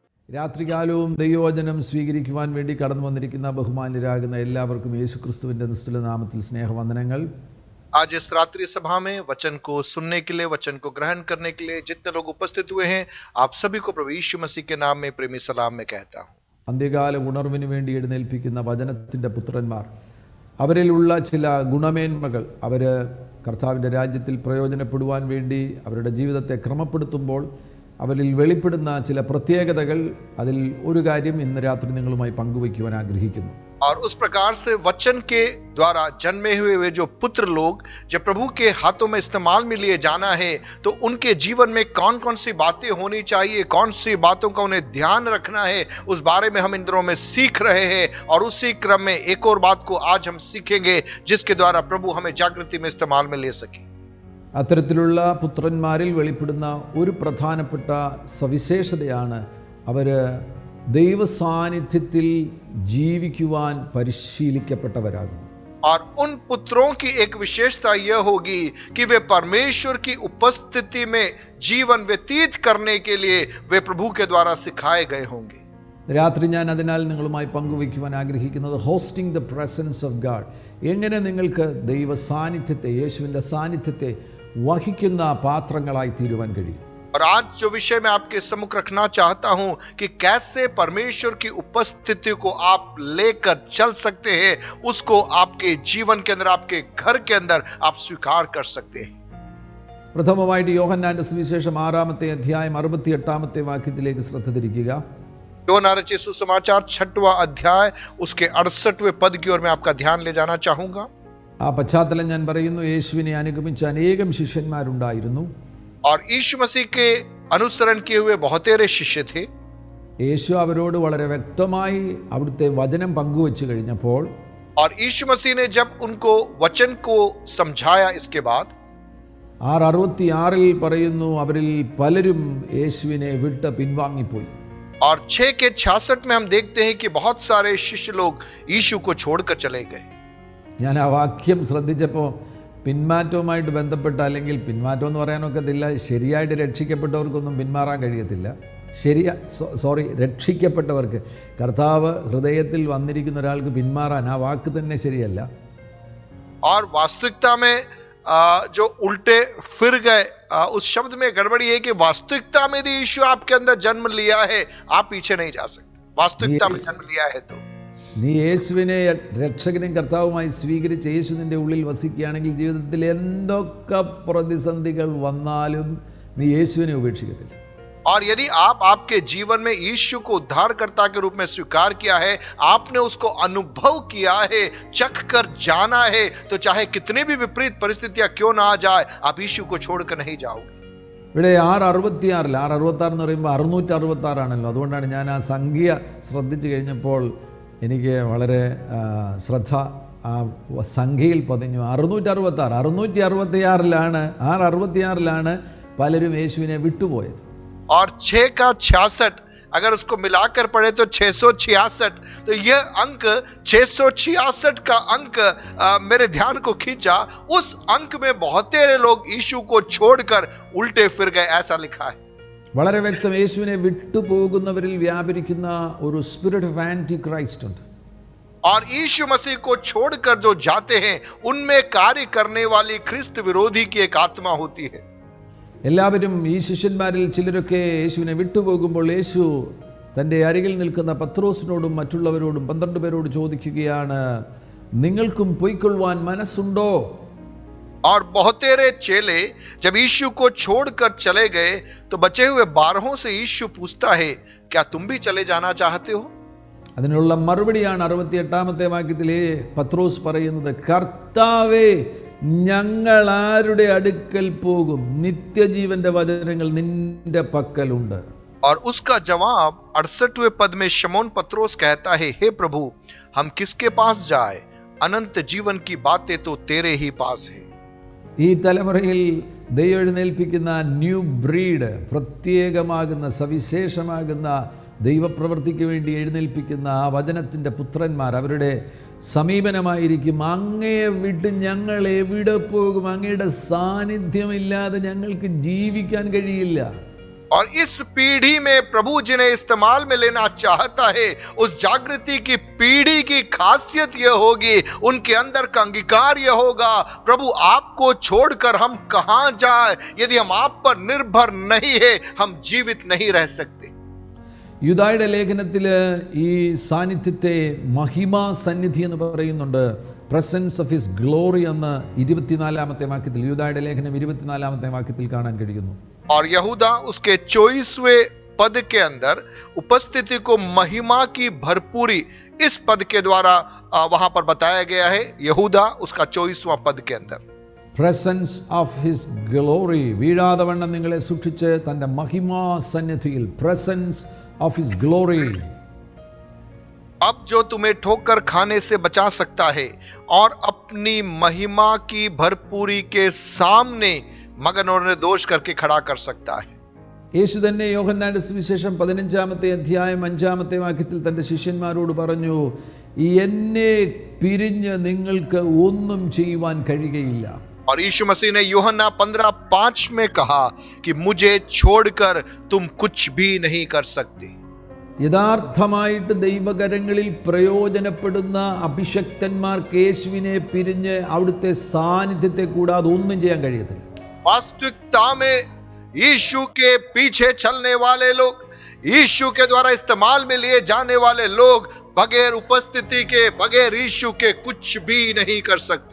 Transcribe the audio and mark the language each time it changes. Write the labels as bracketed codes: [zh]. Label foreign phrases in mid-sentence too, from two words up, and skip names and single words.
[ml] രാത്രികാലവും ദൈവവചനം സ്വീകരിക്കുവാൻ വേണ്ടി കടന്നു വന്നിരിക്കുന്ന ബഹുമാന്യരാകുന്ന എല്ലാവർക്കും യേശുക്രിസ്തുവിൻ്റെ നിസ്തുല നാമത്തിൽ സ്നേഹവന്ദനങ്ങൾ. [hi] आज इस रात्रि सभा में वचन को सुनने के लिए, वचन को ग्रहण करने के लिए जितने लोग उपस्थित हुए हैं, आप सभी को प्रभु यीशु मसीह के नाम में प्रेमी सलाम में कहता हूँ. [ml] അന്ത്യകാല ഉണർവിന് വേണ്ടി എഴുന്നേൽപ്പിക്കുന്ന വചനത്തിൻ്റെ പുത്രന്മാർ, അവരിലുള്ള ചില ഗുണമേന്മകൾ അവർ കർത്താവിൻ്റെ രാജ്യത്തിൽ പ്രയോജനപ്പെടുവാൻ വേണ്ടി അവരുടെ ജീവിതത്തെ ക്രമപ്പെടുത്തുമ്പോൾ അവരിൽ വെളിപ്പെടുന്ന ചില പ്രത്യേകതകൾ, അതിൽ ഒരു കാര്യം ഇന്ന് രാത്രി നിങ്ങളുമായി പങ്കുവയ്ക്കുവാൻ ആഗ്രഹിക്കുന്നു. [hi] और उस प्रकार से वचन के द्वारा जन्मे हुए वे जो पुत्र लोग जब प्रभु के हाथों में इस्तेमाल में लिए जाना है, तो उनके जीवन में कौन कौन सी बातें होनी चाहिए, कौन सी बातों का उन्हें ध्यान रखना है, उस बारे में हम इन दिनों में सीख रहे हैं. और उसी क्रम में एक और बात को आज हम सीखेंगे जिसके द्वारा प्रभु हमें जागृति में इस्तेमाल में ले सके. [ml] അത്തരത്തിലുള്ള പുത്രന്മാരിൽ വെളിപ്പെടുന്ന ഒരു പ്രധാനപ്പെട്ട സവിശേഷതയാണ് അവർ ദൈവസാന്നിധ്യത്തിൽ ജീവിക്കുവാൻ പരിശീലിക്കപ്പെട്ടവരാകുന്നു. [hi] और उन पुत्रों की एक विशेषता यह होगी कि वे परमेश्वर की उपस्थिति में जीवन व्यतीत करने के लिए वे प्रभु के द्वारा सिखाए गए होंगे. [ml] രാത്രി ഞാൻ അതിനാൽ നിങ്ങളുമായി പങ്കുവയ്ക്കുവാൻ ആഗ്രഹിക്കുന്നത് [en] hosting the presence of God, [ml] എങ്ങനെ നിങ്ങൾക്ക് ദൈവ സാന്നിധ്യത്തെ, യേശുവിൻ്റെ സാന്നിധ്യത്തെ വഹിക്കുന്ന പാത്രങ്ങളായി തീരുവാൻ കഴിയും. [hi] और आज जो विषय मैं आपके सम्मुख रखना चाहता हूं कि कैसे परमेश्वर की उपस्थिति को आप लेकर चल सकते हैं, उसको आपके जीवन के अंदर, आपके घर के अंदर आप स्वीकार कर सकते हैं. [ml] പ്രഥമമായിട്ട് യോഹന്നാന്റെ സുവിശേഷം 6-ാമത്തെ അധ്യായം 68-ാമത്തെ വാക്യത്തിലേക്ക് ശ്രദ്ധ തിരിക്കുക. [hi] യോഹന്നാൻ रचित सुसमाचार 6वां अध्याय उसके 68वें पद की ओर मैं आपका ध्यान ले जाना चाहूंगा. [ml] ആ പശ്ചാത്തലം ഞാൻ പറയുന്നു. യേശുവിനെ അനുഗമിച്ച അനേകം ശിഷ്യന്മാരുണ്ടായിരുന്നു. [hi] और यीशु मसीह के अनुसरण किए हुए बहुतेरे शिष्य थे. [ml] യേശു അവരോട് വളരെ വ്യക്തമായി അവിടുത്തെ വചനം പങ്കുവച്ചു കഴിഞ്ഞപ്പോൾ, [hi] और यीशु मसीह ने जब उनको वचन को समझाया, इसके बाद [ml] 6:66 പറയുന്നു, അവരിൽ പലരും യേശുവിനെ വിട്ട് പിൻവാങ്ങിപ്പോയി. [hi] और 6:66 में हम देखते हैं कि बहुत सारे शिष्य लोग यीशु को छोड़कर चले गए. [ml] ഞാൻ ആ വാക്യം ശ്രദ്ധിച്ചപ്പോൾ പിന്മാറ്റവുമായിട്ട് ബന്ധപ്പെട്ട, അല്ലെങ്കിൽ പിന്മാറ്റം എന്ന് പറയാനൊക്കത്തില്ല, ശരിയായിട്ട് രക്ഷിക്കപ്പെട്ടവർക്കൊന്നും പിന്മാറാൻ കഴിയത്തില്ല. രക്ഷിക്കപ്പെട്ടവർക്ക്, കർത്താവ് ഹൃദയത്തിൽ വന്നിരിക്കുന്ന ഒരാൾക്ക് പിന്മാറാൻ ആ വാക്ക് തന്നെ ശരിയല്ല. [hi] और वास्तविकता में जो उल्टे फिर गए, उस शब्द में गड़बड़ी है कि वास्तविकता में यदि यीशु आपके अंदर जन्म लिया है, आप पीछे नहीं जा सकते. वास्तविकता में जन्म लिया है तो [ml] നീ യേശുവിനെ രക്ഷകനും കർത്താവുമായി സ്വീകരിച്ച് യേശു നിൻ്റെ ഉള്ളിൽ വസിക്കുകയാണെങ്കിൽ ജീവിതത്തിൽ എന്തൊക്കെ പ്രതിസന്ധികൾ വന്നാലും നീ യേശുവിനെ ഉപേക്ഷിക്കത്തില്ല. [hi] और यदि आप आपके जीवन में यीशु को उद्धारकर्ता के रूप में स्वीकार किया है, आपने उसको अनुभव किया है, चख कर जाना है, तो चाहे कितने भी विपरीत परिस्थितियां क्यों ना आ जाए, आप यीशु को छोड़कर नहीं जाओगे. [ml] ഇവിടെ 6:66 എന്ന് പറയുമ്പോൾ 666 ആണല്ലോ. അതുകൊണ്ടാണ് ഞാൻ ആ സംഖ്യ ശ്രദ്ധിച്ചു കഴിഞ്ഞപ്പോൾ എനിക്ക് വളരെ ശ്രദ്ധ ആ സംഖ്യയിൽ പതിഞ്ഞു. 666ലാണ് പലരും യേശുവിനെ വിട്ടുപോയത്. [hi] और 6 का 66 अगर उसको मिलाकर पढ़े तो 666. तो यह अंक 666 का अंक मेरे ध्यान को खींचा. उस अंक में बहुतेरे लोग यीशु को छोड़कर उल्टे फिर गए, ऐसा लिखा है. [ml] വളരെ വ്യക്തം, യേശുവിനെ വിട്ടുപോകുന്നവരിൽ വ്യാപരിക്കുന്ന ഒരു [en] spirit of anti Christ [ml] ഉണ്ട്. [hi] और यीशु मसीह को छोड़कर जो जाते हैं, उनमें कार्य करने वाली ख्रिस्त विरोधी की एक आत्मा होती है. [ml] എല്ലാവരും, ഈ ശിഷ്യന്മാരിൽ ചിലരൊക്കെ യേശുവിനെ വിട്ടുപോകുമ്പോൾ യേശു തൻ്റെ അരികിൽ നിൽക്കുന്ന പത്രോസിനോടും മറ്റുള്ളവരോടും 12 പേരോട് ചോദിക്കുകയാണ്, നിങ്ങൾക്കും പൊയ്ക്കൊള്ളുവാൻ മനസ്സുണ്ടോ? [hi] और बहुतेरे चेले जब यीशु को छोड़कर चले गए, तो बचे हुए 12 से यीशु पूछता है, क्या तुम भी चले जाना चाहते हो? [ml] അതിനുള്ള മറുപടിയാണ് 68-ാമത്തെ വാക്യത്തിലെ പത്രോസ് പറയുന്നത്, കർത്താവേ, ഞങ്ങൾ ആരുടെ അടുക്കൽ പോകും? നിത്യജീവന്റെ വചനങ്ങൾ നിന്റെ പക്കലുണ്ട്. [hi] और उसका जवाब 68वें पद में शमौन पत्रोस कहता है, हे प्रभु, हम किसके पास जाए? अनंत जीवन की बातें तो तेरे ही पास है. [ml] ഈ തലമുറയിൽ ദൈവം എഴുന്നേൽപ്പിക്കുന്ന [en] new breed, [ml] പ്രത്യേകമാകുന്ന സവിശേഷമാകുന്ന ദൈവപ്രവൃത്തിക്ക് വേണ്ടി എഴുന്നേൽപ്പിക്കുന്ന ആ വചനത്തിൻ്റെ പുത്രന്മാർ, അവരുടെ സമീപനമായിരിക്കും, അങ്ങയെ വിട്ട് ഞങ്ങൾ എവിടെ പോകും? അങ്ങയുടെ സാന്നിധ്യമില്ലാതെ ഞങ്ങൾക്ക് ജീവിക്കാൻ കഴിയില്ല. [hi] और इस पीढ़ी में प्रभु जिन्हें इस्तेमाल में लेना चाहता है, उस जागृति की पीढ़ी की खासियत यह होगी, उनके अंदर का अंगीकार यह होगा, प्रभु आपको छोड़कर हम कहां जाए, यदि हम आप पर निर्भर नहीं है हम जीवित नहीं रह सकते। [ml] യൂദായുടെ ലേഖനത്തിൽ ഈ സാന്നിധ്യത്തെ മഹിമാ സന്നിധി എന്ന് പറയുന്നുണ്ട്. [en] presence of his glory [ml] എന്ന് 24-ാമത്തെ വാക്യത്തിൽ, യൂദായുടെ ലേഖനം 24-ാമത്തെ വാക്യത്തിൽ കാണാൻ കഴിയുന്നു. [hi] और यहूदा उसके 24वें पद के अंदर उपस्थिति को महिमा की भरपूरी इस पद के द्वारा वहां पर बताया गया है. यहूदा उसका 24वां पद के अंदर [en] presence of his glory, [ml] വീഴാതെ വണ്ണം നിങ്ങളെ സൂക്ഷിച്ച് തൻ്റെ മഹിമാ സന്നിധിയിൽ, [en] presence of his glory. [hi] अब जो तुम्हें ठोकर खाने से बचा सकता है और अपनी महिमा की भरपूरी के सामने मगन और निर्दोष करके खड़ा कर सकता है. [ml] യേശു തന്നെ യോഹന്നാന്റെ സുവിശേഷം 15-ാമത്തെ അധ്യായം 5-ാമത്തെ വാക്യത്തിൽ തൻ്റെ ശിഷ്യന്മാരോട് പറഞ്ഞു, എന്നെ പിരിഞ്ഞ് നിങ്ങൾക്ക് ഒന്നും ചെയ്യുവാൻ കഴിയുകയില്ല. [hi] और यीशु मसीह ने यूहन्ना 15:5 में कहा कि मुझे छोड़कर तुम कुछ भी नहीं कर सकते. [ml] യഥാർത്ഥമായിട്ട് ദൈവകരങ്ങളിൽ പ്രയോജനപ്പെടുന്ന അഭിഷക്തന്മാർക്ക് യേശുവിനെ പിരിഞ്ഞ് അവിടുത്തെ സാന്നിധ്യത്തെ കൂടാതെ ഒന്നും ചെയ്യാൻ കഴിയത്തില്ല. [hi] वास्तविकता में यीशु के पीछे चलने वाले लोग, यीशु के द्वारा इस्तेमाल में लिए जाने वाले लोग बगैर उपस्थिति के, बगैर यीशु के कुछ भी नहीं कर सकते.